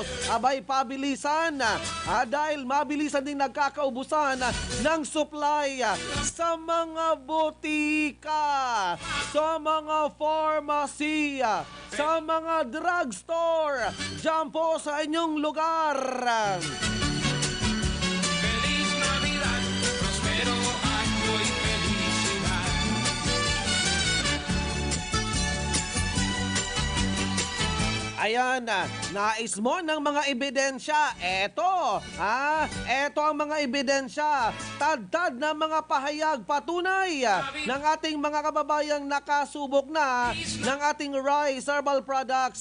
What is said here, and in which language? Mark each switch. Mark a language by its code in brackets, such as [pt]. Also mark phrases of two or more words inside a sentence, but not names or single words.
[tl] Abay, pabilisan dahil mabilisan din nagkakaubusan ng supply sa mga butika, sa mga pharmacy, sa mga drugstore, dyan po sa inyong lugar. [es] Feliz Navidad, prospero año y felicidad. [tl] Ayan, nais mo ng mga ebidensya. Eto ang mga ebidensya. Tad-tad na mga pahayag patunay ng ating mga kababayang nakasubok na ng ating Rise Herbal Products.